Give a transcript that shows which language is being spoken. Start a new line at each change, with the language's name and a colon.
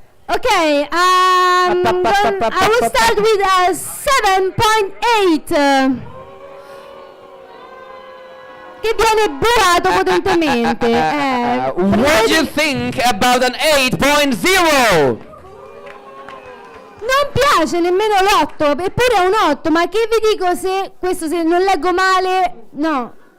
English: Okay, I will start with a 7.8
Italian: che viene burato potentemente.
English: What do you think about an 8.0?
Italian: Non piace nemmeno l'8, eppure è un 8, ma che vi dico se questo, se non leggo male, no.